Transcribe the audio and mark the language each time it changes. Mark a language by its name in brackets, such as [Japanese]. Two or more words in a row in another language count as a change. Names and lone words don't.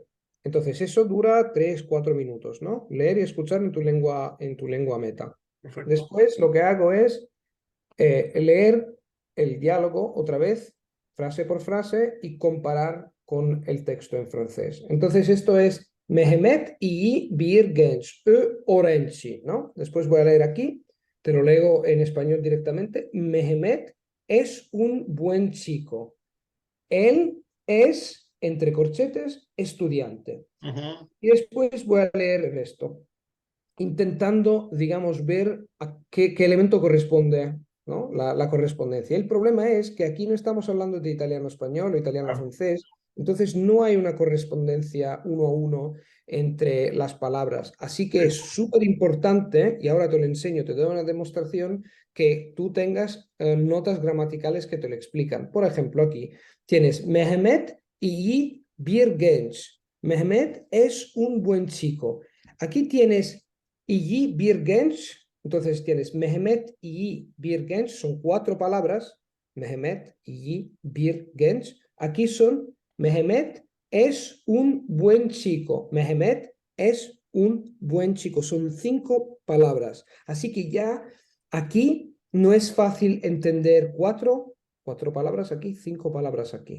[Spanish] Entonces, eso dura 3, 4 minutos, ¿no? Leer y escuchar en tu lengua meta. perfecto. Después, lo que hago es leer el diálogo otra vez, frase por frase, y comparar con el texto en francés. Entonces, esto es [Turkish] Mehmet iyi bir genç, öğrenci, [Spanish] ¿no? Después voy a leer aquí, te lo leo en español directamente. Mehmet es un buen chico. Él es, entre corchetes, estudiante. Ujú. Y después voy a leer el resto, intentando, digamos, ver a qué elemento corresponde, ¿no? La correspondencia. El problema es que aquí no estamos hablando de italiano-español o Claro. italiano-francés, entonces no hay una correspondencia uno a uno entre las palabras. Así que Sí. es súper importante, y ahora te lo enseño, te doy una demostración, que tú tengas notas gramaticales que te lo explican. Por ejemplo, aquí tienes [Turkish] Mehmet iyi bir genç. [Spanish] Mehmet es un buen chico. Aquí tienes [Turkish] iyi bir genç, [Spanish] entonces tienes [Turkish] Mehmet iyi bir genç, [Spanish] son 4 palabras. [Turkish] Mehmet iyi bir genç. [Spanish] Aquí son Mehmet es un buen chico. Mehmet es un buen chico. Son 5 palabras. Así que ya aquí no es fácil entender cuatro palabras aquí, 5 palabras aquí.